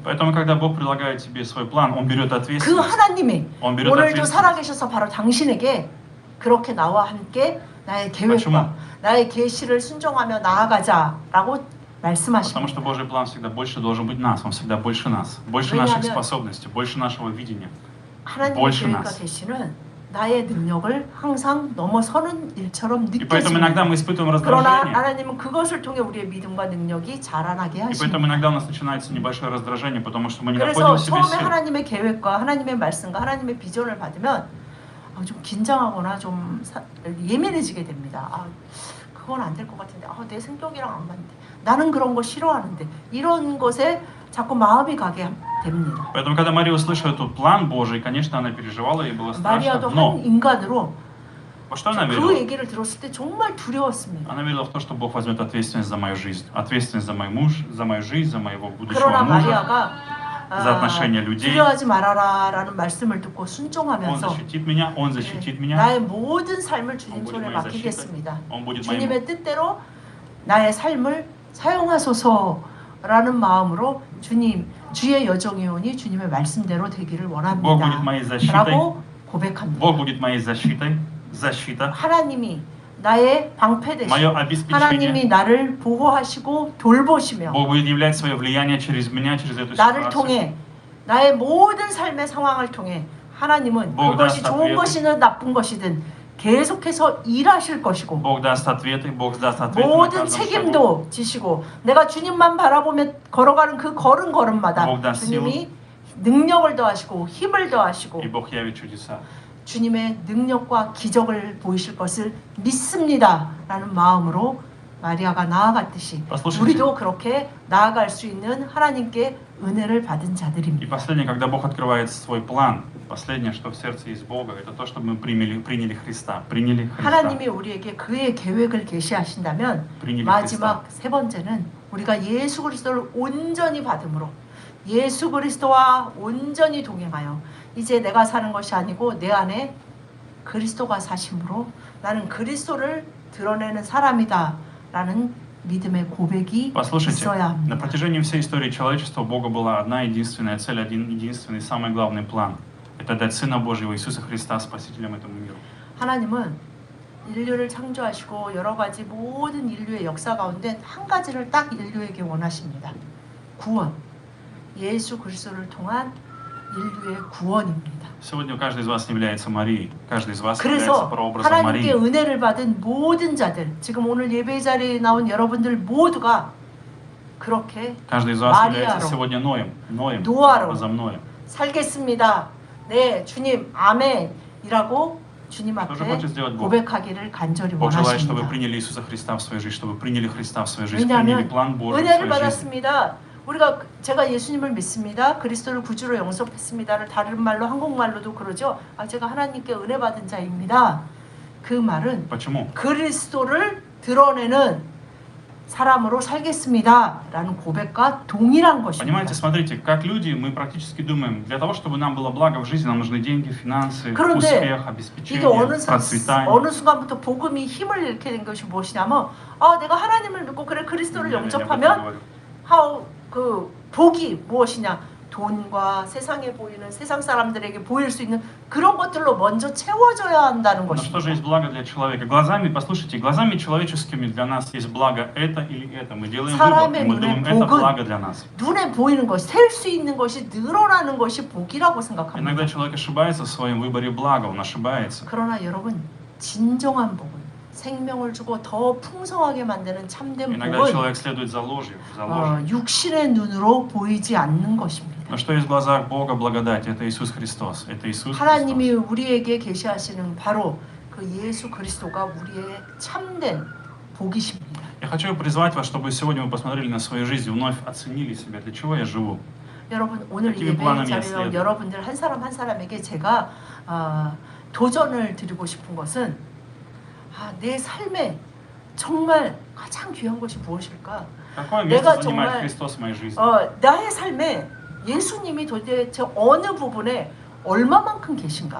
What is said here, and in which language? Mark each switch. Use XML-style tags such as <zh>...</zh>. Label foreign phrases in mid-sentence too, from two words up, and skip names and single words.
<ru>Поэтому, когда Бог предлагает тебе свой план, Он берет</ru> <ko>그</ko> <ru>ответственность.</ru> <ko>하나님이</ko> <ru>Он берет</ru> <ko>오늘도</ko> <ru>ответственность.</ru> <ko>살아계셔서 바로 당신에게 그렇게 나와 함께 나의 계획과</ko> <ru>почему?</ru> <ko>나의 계시를 순종하며 나아가자라고 말씀하십니다.</ko> <ru>Потому что Божий план всегда больше должен быть нас, Он всегда больше нас, больше наших</ru> <ko>왜냐하면</ko> <ru>способностей, больше нашего видения.</ru> <ko>하나님의</ko> <ru>больше</ru> <ko>계획과</ko> <ru>нас.</ru> <ko>계시는 나의 능력을 항상 넘어서는 일처럼</ko> <ru>И поэтому иногда</ru> <ko>느껴집니다.</ko> <ru>мы испытываем</ru> <ko>그러나</ko> <ru>раздражение.</ru> <ko>하나님은 그것을 통해 우리의 믿음과 능력이 자라나게</ko> <ru>И</ru> <ko>하십니다.</ko> <ru>поэтому иногда у нас начинается небольшое раздражение, потому что мы не</ru> <ko>그래서</ko> <ru>находим в себе</ru> <ko>처음에</ko> <ru>сил.</ru> <ko>하나님의 계획과 하나님의 말씀과 하나님의 비전을 받으면 좀 긴장하거나 좀 예민해지게 됩니다. 그건 안 될 것 같은데 내 성격이랑 안 맞는데 나는 그런 거 싫어하는데 이런 것에 자꾸 마음이 가게 됩니다.</ko> <ru>Поэтому, когда Мария услышала этот план Божий, конечно, она переживала, ей было страшно.</ru> <ko>마리아도</ko> <ru>Но</ru> <ko>한 인간으로</ko> <ru>во что она</ru> <ko>그</ko> <ru>верила?</ru> <ko>얘기를 들었을 때 정말 두려웠습니다.</ko> <ru>Она верила в то, что Бог возьмет ответственность за мою жизнь. Ответственность за мой муж, за мою жизнь, за моего будущего</ru> <ko>그러나</ko> <ru>мужа.</ru> <ko>마리아가</ko> <ru>за отношения людей.</ru> <ko>두려워하지 말아라라는 말씀을 듣고</ko> <ru>Он</ru> <ko>순종하면서</ko> <ru>защитит меня, Он защитит меня.</ru> <ko>나의 모든 삶을</ko> <ru>Он</ru> <ko>주님</ko> <ru>будет</ru> <ko>손에</ko> <ru>моей</ru> <ko>맡기겠습니다.</ko> <ru>защитой. Он будет моим.</ru> <ko>주님의 뜻대로 나의 삶을 사용하소서라는 마음으로 주의 여정이오니 주님의 말씀대로 되기를</ko> <ru>Бог будет моей</ru> <ko>원합니다.</ko> <ru>защитой.</ru> <ko>라고 고백합니다.</ko> <ru>Бог будет моей защитой. Защита.</ru> <ko>하나님이 나의 방패 되시고</ko> <ru>Мое обеспечение.</ru> <ko>하나님이 나를 보호하시고 돌보시며</ko> <ru>Бог будет являть свое влияние через меня, через эту</ru> <ko>나를</ko> <ru>ситуацию.</ru> <ko>통해 나의 모든 삶의 상황을 통해 하나님은</ko> <ru>Бог</ru> <ko>그것이</ko> <ru>даст</ru> <ko>좋은</ko> <ru>ответы.</ru> <ko>것이든 나쁜 것이든 계속해서 일하실 것이고</ko> <ru>Бог даст ответы, Бог даст ответы на</ru> <ko>모든</ko> <ru>каждом шагу.</ru> <ko>책임도 지시고 내가 주님만 바라보며 걸어가는 그 걸음걸음마다</ko> <ru>Бог даст</ru> <ko>주님이 능력을 더하시고 힘을 더하시고</ko> <ru>И Бог явит чудеса.</ru> <ko>주님의 능력과 기적을 보이실 것을 믿습니다 라는 마음으로 마리아가 나아갔듯이</ko> <ru>послушайте.</ru> <ko>우리도 그렇게 나아갈 수 있는 하나님께 은혜를 받은</ko> <ru>И</ru> <ko>자들입니다.</ko> <ru>последнее, когда Бог открывает свой план, последнее, что в сердце есть Бога, это то, чтобы мы приняли Христа. Приняли Христа.</ru> <ko>하나님이 우리에게 그의 계획을 계시하신다면</ko> <ru>приняли</ru> <ko>마지막</ko> <ru>Христа.</ru> <ko>세 번째는 우리가 예수 그리스도를 온전히 받음으로 예수 그리스도와 온전히 동행하여 이제 내가 사는 것이 아니고 내 안에 그리스도가 사심으로 나는 그리스도를 드러내는 사람이다 라는 믿음의 고백이</ko> <ru>Послушайте,</ru> <ko>있어야</ko> <ru>на</ru> <ko>합니다.</ko> <ru>протяжении всей истории человечества у Бога была одна единственная цель, один единственный, самый главный план. Это дать Сына Божьего Иисуса Христа Спасителем этому миру.</ru> <ko>하나님은 인류를 창조하시고 여러 가지 모든 인류의 역사 가운데 한 가지를 딱 인류에게 원하십니다. 구원. 예수 그리스도를 통한 인류의 구원입니다.</ko> <ru>Сегодня каждый из вас является Марией. Каждый из вас является</ru> <ko>그래서</ko> <ru>прообразом</ru> <ko>하나님께</ko> <ru>Марии.</ru> <ko>은혜를 받은 모든 자들, 지금 오늘 예배 자리에 나온 여러분들 모두가 그렇게</ko> <ru>Каждый из вас</ru> <ko>Мариа로,</ko> <ru>является сегодня Ноем. Ноем.</ru> <ko>노아로</ko> <ru>Прообразом Ноем.</ru> <ko>살겠습니다. 네, 주님, 아멘이라고 주님</ko> <ru>Что же</ru> <ko>앞에</ko> <ru>хочет сделать Бог?</ru> <ko>고백하기를 간절히</ko> <ru>Бог желает, чтобы вы</ru> <ko>원하십니다.</ko> <ru>приняли Иисуса Христа в свою жизнь, чтобы вы приняли Христа в свою жизнь,</ru> <ko>왜냐하면</ko> <ru>приняли план Божий в</ru> <ko>은혜를</ko> <ru>свою жизнь.</ru> <ko>받았습니다. 제가 예수님을 믿습니다. 그리스도를 구주로 영접했습니다를 다른 말로 한국말로도 그러죠. 제가 하나님께 은혜 받은 자입니다. 그 말은</ko> <ru>Почему?</ru> <ko>그리스도를 드러내는 사람으로 살겠습니다라는 고백과 동일한 것입니다.</ko> <ru>Понимаете, смотрите, как люди, мы практически думаем, для того, чтобы нам было благо в жизни, нам нужны деньги, финансы,</ru> <ko>그런데</ko> <ru>успех,</ru> <ko>이게</ko> <ru>обеспечение, процветание.</ru> <ko>어느 순간부터 복음이 힘을 잃게 된 것이 무엇이냐면 내가 하나님을 믿고 그래 그리스도를</ko> <ru>Я об этом</ru> <ko>영접하면</ko> <ru>говорю.</ru> <ko>그 복이 무엇이냐? 돈과 세상에 보이는 세상 사람들에게 보일 수 있는 그런 것들로 먼저 채워져야 한다는</ko> <ru>Но что же</ru> <ko>것입니다.</ko> <ru>есть благо для человека? Глазами, послушайте, глазами человеческими для нас есть благо это или это. Мы делаем выбор, и мы думаем, это благо для нас.</ru> <ko>눈에 보이는 것, 셀 수 있는 것이 늘어나는 것이 복이라고 생각합니다.</ko> <ru>Иногда человек ошибается в своем выборе блага, он ошибается.</ru> <ko>그러나 여러분, 진정한 복은 생명을 주고 더 풍성하게 만드는 참된</ko> <ru>Иногда</ru> <ko>복은</ko> <ru>человек следует за ложью, за ложью.</ru> <ko>육신의 눈으로 보이지 않는 것입니다.</ko> <ru>Но что есть в глазах Бога благодать? Это Иисус Христос. Это Иисус</ru> <ko>하나님이</ko> <ru>Христос.</ru> <ko>우리에게 계시하시는 바로 그 예수 그리스도가 우리의 참된 복이십니다.</ko> <ru>Я хочу призвать вас, чтобы сегодня вы посмотрели на свою жизнь и вновь оценили себя. Для чего я живу?</ru> <ko>여러분 오늘</ko> <ru>какими</ru> <ko>예배</ko> <ru>планами</ru> <ko>자리로</ko> <ru>следую?</ru> <ko>여러분들 한 사람 한 사람에게 제가 도전을 드리고 싶은 것은 내 삶에 정말 가장 귀한 것이 무엇일까?</ko> <ru>Какое</ru> <ko>내가</ko> <ru>место занимает</ru> <ko>정말</ko> <ru>Христос в моей жизни?</ru> <ko>나의 삶에 예수님이 도대체 어느 부분에 얼마만큼 계신가?</ko>